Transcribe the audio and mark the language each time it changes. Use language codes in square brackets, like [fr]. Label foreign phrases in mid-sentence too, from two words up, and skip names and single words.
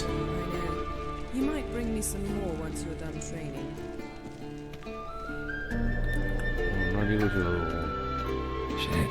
[en] I know. You might bring me some more once you're done training. [eu] Nori ikusi dugu. [en] Shit.